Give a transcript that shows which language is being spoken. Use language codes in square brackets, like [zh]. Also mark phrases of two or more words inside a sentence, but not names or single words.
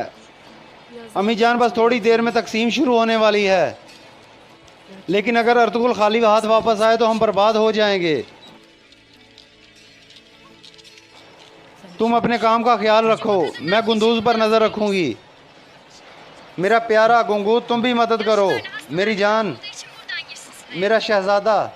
[ur] امی جان، بس تھوڑی دیر میں تقسیم شروع ہونے والی ہے، لیکن اگر ارطغرل خالی ہاتھ واپس آئے تو ہم برباد ہو جائیں گے. تم اپنے کام کا خیال رکھو، میں گندوز پر نظر رکھوں گی. میرا پیارا گنگو، تم بھی مدد کرو. میری جان, [tr] Bu da için buradan girsin sıraya. [ur] میرا شہزادہ.